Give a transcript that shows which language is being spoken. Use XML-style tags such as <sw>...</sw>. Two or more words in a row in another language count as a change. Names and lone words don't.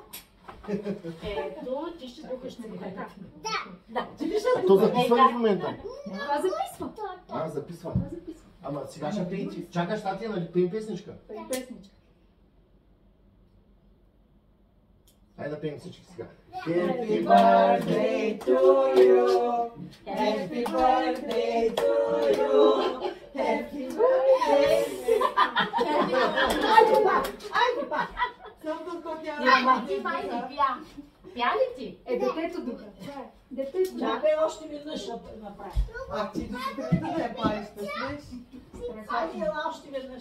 <bg>Ето, ти ще духаш на така. Да. То записва ли в момента? Това записва. Записва. Това записва. Ама сега ще пеем. Чакаш, Татия, нали пеем песничка? Песничка. Айде да пеем всички сега.</bg> <en>Happy birthday to you. Happy birthday to you. Happy birthday.</en> <bg>Айде пак. Съм тук тя. Ти май не пя. Пя ли ти? Детето духа. Детето. Чакай още веднъж да направи. А ти да си трета да я париш, да смеш. Айде, ела още веднъж.</bg>